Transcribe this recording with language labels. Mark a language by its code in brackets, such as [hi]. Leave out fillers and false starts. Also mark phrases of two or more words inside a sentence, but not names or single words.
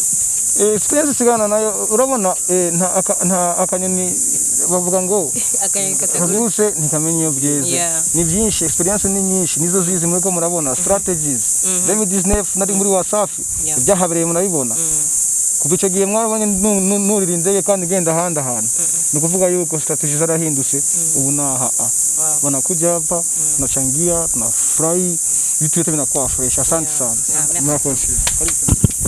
[rn] experience sigana nayo urabona nta akanyoni bavuga ngo akanyuse ntikamenye iyo byeze ni byinshi experience ni nyinshi nizo zizi muri ko murabona strategies 2019 nari muri Wasafi ibyahabereye murabibona kuva icyo gihe mwabonye nuririndeye kandi genda ahandi ahantu ni ukuvuga yuko strategies zarahindutse ubu naha [sw] wanakuja hapa tunachangia tunafurahi vitu vyote vinakuwa fresh. Asante sana. Mnakosi.